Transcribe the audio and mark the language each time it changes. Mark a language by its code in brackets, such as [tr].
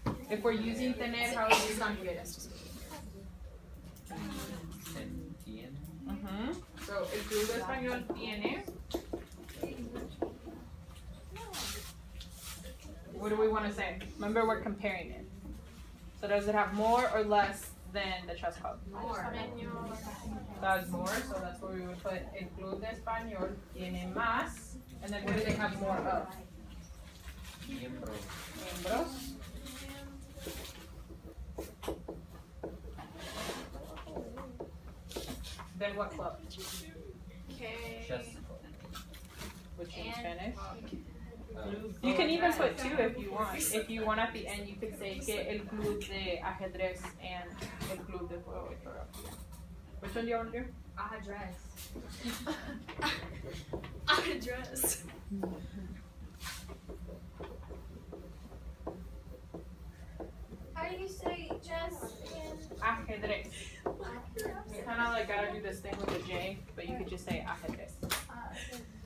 [en] If we're using tener, how would you conjugate it? [es] So el club de español tiene. [en] What do we want to say? Remember, we're comparing it. So does it have more or less than the chess club? More. That's more, so that's where we would put [es] el club de español tiene más. [en] And then what do they have more of? Miembros. Then what club? Which in Spanish? You can even put two if you want. If you want at the end, you could say [es] que el club de ajedrez and el club de juego y fotografía. [en] Which one do you want to do? Address. Address. How do you say chess again? [es] Ajedrez. [en] You kind of like gotta do this thing with a J, but you could just say ajedrez.